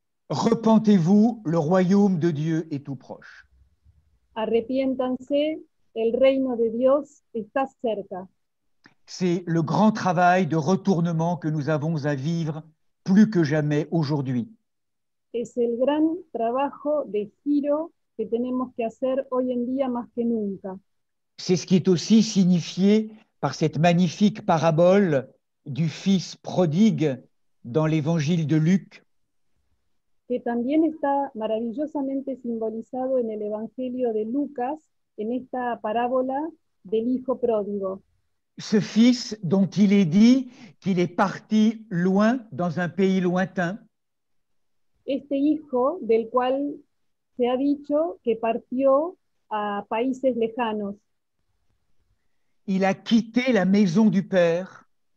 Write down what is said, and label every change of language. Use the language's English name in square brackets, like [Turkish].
[French] repentez-vous, le royaume de Dieu est tout proche. [Spanish] Arrepiéntanse, el reino de Dios está cerca. [French] C'est le grand travail de retournement que nous avons à vivre plus que jamais aujourd'hui. [Spanish] Es el gran trabajo de giro que tenemos que hacer hoy en día más que nunca. [French] C'est ce qui est aussi signifié par cette magnifique parabole du fils prodigue dans l'évangile de Luc, [Spanish] Que también está maravillosamente simbolizado en el Evangelio de Lucas, en esta parábola del hijo pródigo. [French] ce fils dont il est dit qu'il est parti loin dans un pays lointain, [Spanish] Este hijo del cual se ha dicho que partió a países lejanos. [French] il a quitté la maison du Père,